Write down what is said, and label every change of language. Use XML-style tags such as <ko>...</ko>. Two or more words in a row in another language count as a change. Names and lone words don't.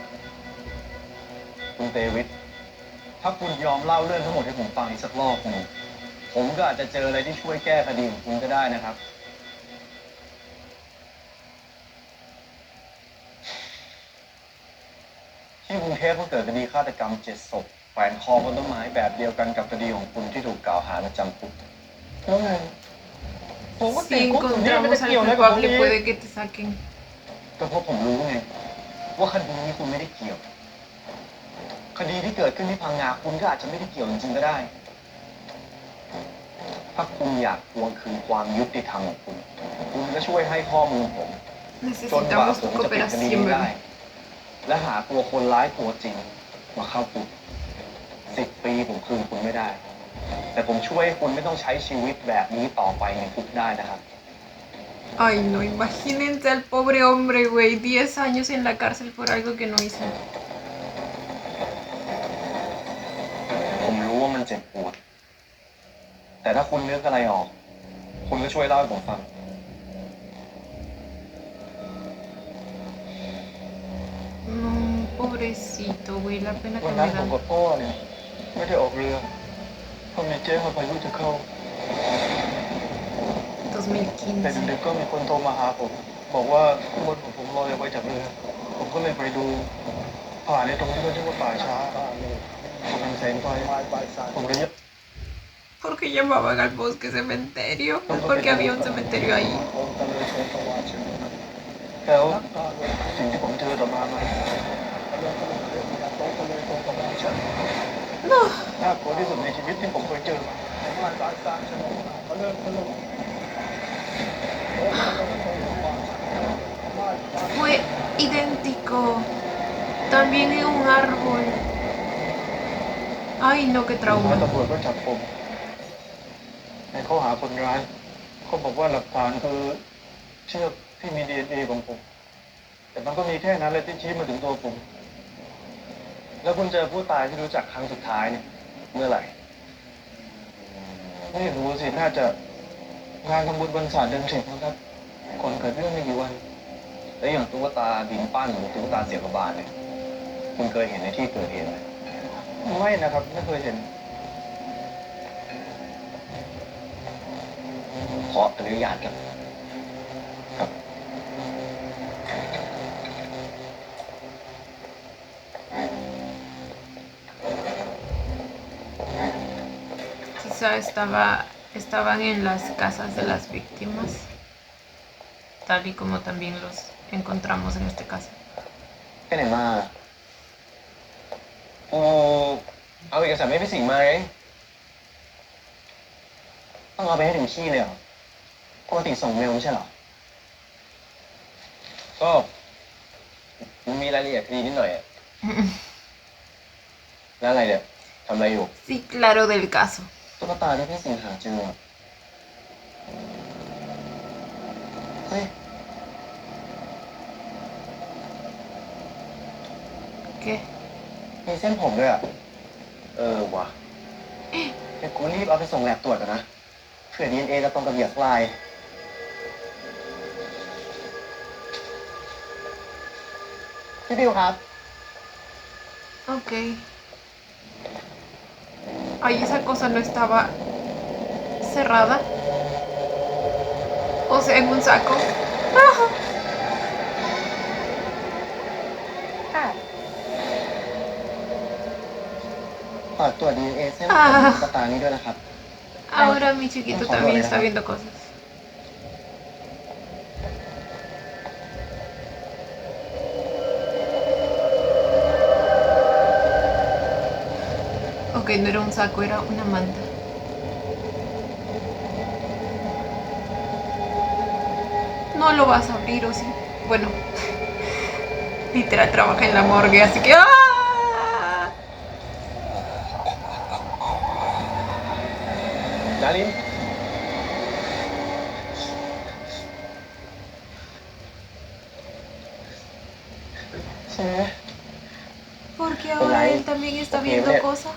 <th>คุณเตวิทถ้าคุณยอมเล่าเรื่องทั้งหมดให้ผมฟังอีกสักรอบหนึ่งผมก็อาจจะเจออะไรที่ช่วยแก้คดีของคุณก็ได้นะครับ ที่กรุงเทพเพิ่งเกิดคดีฆาตกรรม7 ศพแขวนคอบนต้นไม้แบบเดียวกันกับคดีของคุณที่ถูกกล่าวหาและจำคุก แล้วไงผมก็ติด</th> <es>Si</es> <th>คุกอยู่นี่ไม่ได้</th> <es>encontramos</es> <th>เกี่ยว</th> <es>al</es> <th>อะไรกับผม</th> <es>culpable</es> <th>เลย</th> <es>puede que te saquen.</es> <th>ก็เพราะผมรู้ไงว่าคดีนี้คุณไม่ได้เกี่ยว คดีที่เกิดขึ้นที่พังงาคุณก็อาจจะไม่ได้เกี่ยวจริงๆก็ได้ ถ้าคุณอยากทวงคืนความยุติธรรมของคุณ คุณก็ช่วยให้ข้อมูลผมจนกว่า</th> <es>Necesitamos</es> <th>ผ</th> <es>tu</es> <th>มจะปิดคดี</th> <es>cooperación,</es> <th>นี้ได้</th> <es>bebé.</es> <th>และหาตัวคนร้ายตัวจริงมาเข้าคุก10 ปีผมคืนคุณไม่ได้ แต่ผมช่วยให้คุณไม่ต้องใช้ชีวิตแบบนี้ต่อไปในคุกได้นะครับ</th> <es>Ay, no, imagínense al pobre hombre, güey. 10 años en la cárcel por algo que no hizo.</es> <th>ผมรู้ว่ามันเจ็บปวด แต่ถ้าคุณนึกอะไรออก คุณก็ช่วยเล่าให้ผมฟัง</th> <es>No, pobrecito, güey. La pena</es> <th>วั</th> <es>que</es> <th>น</th> <es>me</es> <th>นั้นผม</th> <es>da.</es> <th>กับพ่อเนี่ยไม่ได้ออกเรือเพราะมีเจ๊มาพายุจะเข้า แต่ 2015. ดึกๆก็มีคนโทรมาหาผม บอกว่าบนของผมลอยออกไปจากเรือ ผมก็เลยไปดู ผ่านในตรงที่เขาเรียกว่าป่าช้าผมเห็นแสงไฟผมเลย</th> <es>¿Por qué llamaban al bosque cementerio? Porque había un cementerio ahí.</es> <th>แล้วสิ่งที่ผมเจอต่อมามัน</th> <es>No.</es> <th>น่ากลัวที่สุดในชีวิตที่ผมเคยเจอมา</th> <es>Fue idéntico. También en un árbol. Ay, no, qué</es> <th>แล้ว</th> <es>trauma.</es> <th>ตำรวจก็จับผมในข้อหาคนร้ายเขาบอกว่าหลักฐานคือเชือกที่มี DNA ของผม แต่มันก็มีแค่นั้นเลยที่ชี้มาถึงตัวผม แล้วคุณเจอผู้ตายที่รู้จักครั้งสุดท้ายเนี่ยเมื่อไหร่ ไม่รู้สิ น่าจะงานทำบุญวันศาสตร์เดือน10นะครับก่อนเกิดเรื่องไม่กี่วัน แล้วอย่างตุ๊กตาดินปั้นหรือตุ๊กตาเสียกบาลเนี่ย คุณเคยเห็นในที่เกิดเหตุไหม ไม่นะครับ ไม่เคยเห็น ขออนุญาตครับ ครับ</th> <es>Quizá estaban en las casas de las víctimas, tal y como también los encontramos en este caso.</es> <th>ไปไหนมากูเอาเอกสารไม่ไปสิ่งมาไงต้องเอาไปให้ถึงที่เลยเหรอปกติส่งเมลไม่ใช่เหรอ ก็มันมีรายละเอียดคดีนิดหน่อยอะแล้วอะไรเนี่ยทำอะไรอยู่</th> <es>Sí, claro, del caso.</es> <th>ตุ๊กตาที่พี่สิงหาเจออะเฮ้ย</th> <es>¿Qué?</es> <th>มีเส้นผมด้วยอ่ะ ว่ะเดี๋ยวกูรีบเอาไปส่งแลบตรวจก่อนนะเผื่อ DNA จะตรงกับเหยื่อลายพี่บิวครับ</th> <es>Ok. Ay, esa cosa no estaba cerrada. O sea, en un saco.</es> <th>ค่ะ ฝากตรวจ DNA เส้นผมตุ๊กตานี้ด้วยนะครับ</th> <es>Ahora mi chiquito también está viendo cosas. Ok, no era un saco, era una manta. No lo vas a abrir, ¿o sí? Bueno, Literal trabaja en la morgue, así que ¡ah!</es> <th>ดารินใช่ไหม</th> <es>Porque ahora él también está viendo cosas.</es>